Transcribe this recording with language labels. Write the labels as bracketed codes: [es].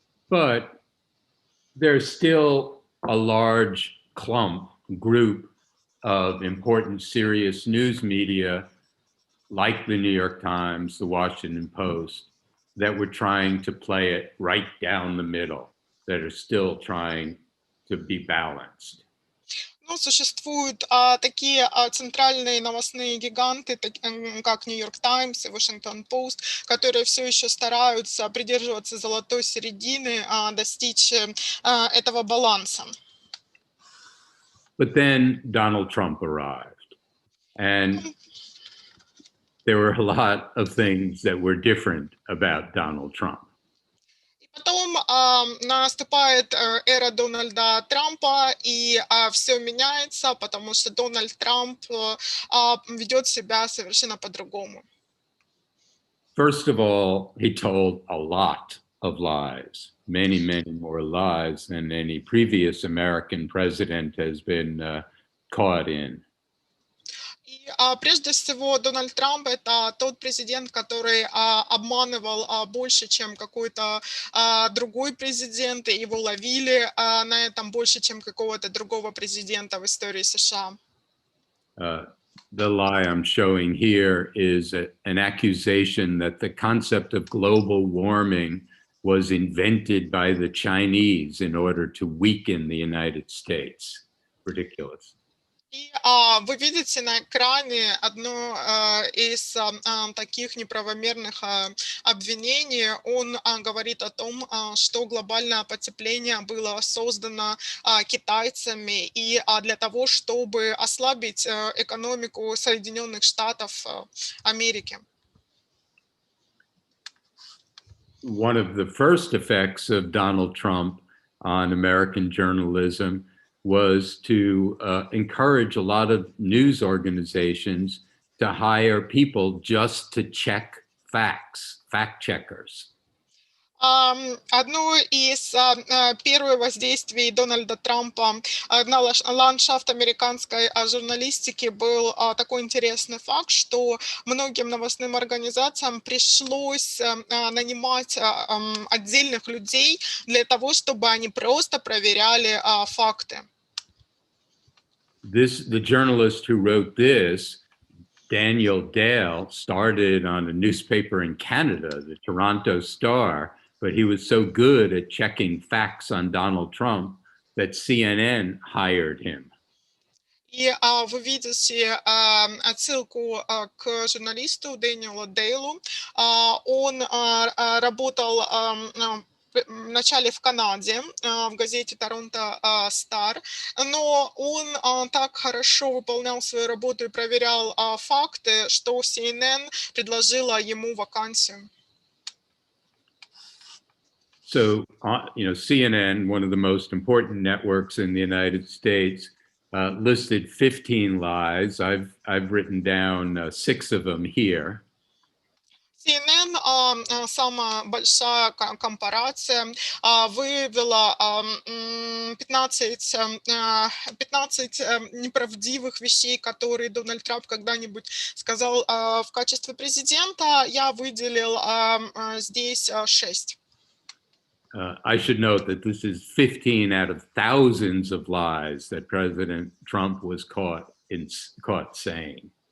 [en] But there's still a large group of important, serious news media, like the New York Times, the Washington Post, that were trying to play it right down the middle, that are still trying to be balanced. [ru] Ну, существуют такие центральные новостные гиганты, как Нью-Йорк Таймс и Вашингтон Пост, которые все еще стараются придерживаться золотой середины, достичь этого баланса. [en] But then Donald Trump arrived, and there were a lot of things that were different about Donald Trump. [ru] Потом наступает эра Дональда Трампа, и все меняется, потому что Дональд Трамп ведет себя совершенно по-другому. [en] First of all, he told a lot of lies, many, many more lies than any previous American president has been caught in. [ru] И прежде всего Дональд Трамп — это тот президент, который обманывал больше, чем какой-то другой президент, и его ловили на этом больше, чем какого-то другого президента в истории США. [en] The lie I'm showing here is an accusation that the concept of global warming was invented by the Chinese in order to weaken the United States. Ridiculous. [ru] И вы видите на экране одно из таких неправомерных обвинений. Он говорит о том, что глобальное потепление было создано китайцами и для того, чтобы ослабить экономику Соединенных Штатов Америки. [en] One of the first effects of Donald Trump on American journalism was to encourage a lot of news organizations to hire people just to check facts, fact checkers. [ru] Одно из первых воздействий Дональда Трампа на ландшафт американской журналистики был такой интересный факт, что многим новостным организациям пришлось нанимать отдельных людей для того, чтобы они просто проверяли факты. [en] The journalist who wrote this, Daniel Dale, started on a newspaper in Canada, the Toronto Star, but he was so good at checking facts on Donald Trump that CNN hired him. [ru] И вы видите отсылку к журналисту Дэниелу Дейлу. Он работал вначале в Канаде, в газете Торонто Стар, но он так хорошо выполнял свою работу и проверял факты, что CNN предложила ему вакансию. [en] So, CNN, one of the most important networks in the United States, listed 15 lies. I've written down 6 of them here. [ru] CNN, самая большая корпорация, выявила 15 неправдивых вещей, которые Дональд Трамп когда-нибудь сказал в качестве президента. Я выделил здесь 6. [en] I should note that this is 15 out of thousands of lies that President Trump was caught saying.